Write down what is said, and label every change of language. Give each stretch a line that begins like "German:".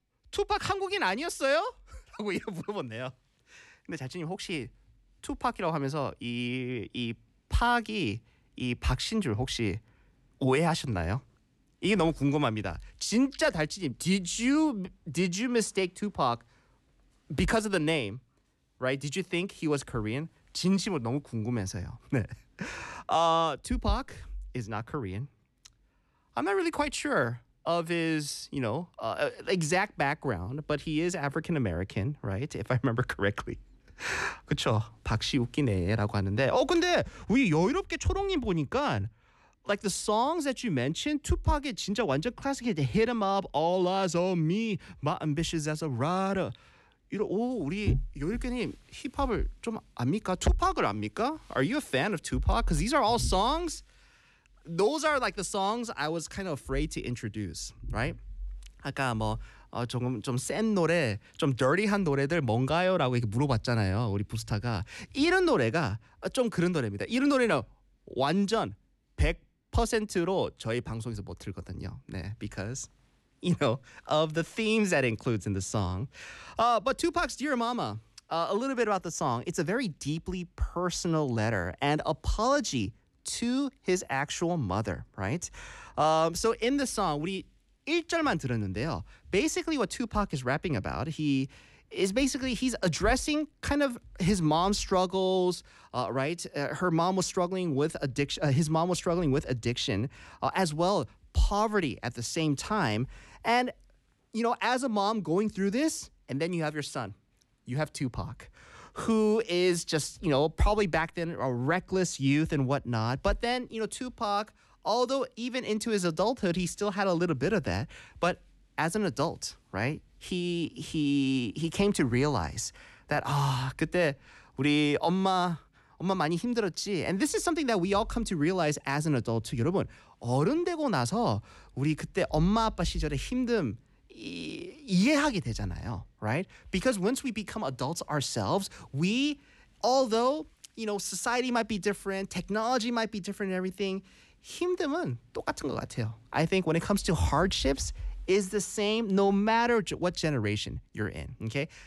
Korean: 투팍 한국인 아니었어요? 라고 이거 물어봤네요. 근데 달지님 혹시 투팍이라고 하면서 이 팍이 이 박신 줄 혹시 오해하셨나요? 이게 너무 궁금합니다.
English: 진짜 달지님, did you mistake Tupac because of the name? Right? Did you think he was Korean?
Korean: 진심으로 너무 궁금해서요.
English: 네. Tupac is not Korean. I'm not really quite sure of his, you know, exact background, but he is African American, right? If I remember correctly.
Korean: 그쵸. 박씨 웃기네라고 하는데. 근데 우리 여유롭게 초롱님 보니까
English: like the songs that you mentioned, Tupac의 진짜 완전 클래식 hit, Hit 'em up, All Eyes on Me, My Ambitions as a Rider.
Korean: 이런 우리 여유롭게님 힙합을 좀 압니까?
English: 투팍을 압니까? Are you a fan of Tupac? Because these are all songs. Those are like the songs I was kind of afraid to introduce, right?
Korean: 아까 뭐 조금 좀 센 노래, 좀 dirty한 노래들 뭔가요?라고 이렇게 물어봤잖아요. 우리 부스타가 이런 노래가 좀 그런 노래입니다. 이런 노래는 완전 100%로 저희 방송에서 못 틀거든요. 네,
English: because you know of the themes that includes in the song. But Tupac's Dear Mama, a little bit about the song. It's a very deeply personal letter and apology to his actual mother, right? So in the song, 우리 1절만 들었는데요. Basically what Tupac is rapping about, he's addressing kind of his mom's struggles, right? His mom was struggling with addiction, as well poverty at the same time. And, you know, as a mom going through this, and then you have your son, you have Tupac, who is just, you know, probably back then a reckless youth and whatnot. But then, you know, Tupac, although even into his adulthood, he still had a little bit of that. But as an adult, right, he came to realize that, 그때 우리 엄마 많이 힘들었지. And this is something that we all come to realize as an adult too.
Korean: 여러분, 어른 되고 나서 우리 그때 엄마 아빠 시절의 힘듦 이해하게 되잖아요, right?
English: Because once we become adults ourselves, we, although, you know, society might be different, technology might be different and everything, 힘듦은 똑같은 것 같아요. I think when it comes to hardships, is the same no matter what generation you're in, okay?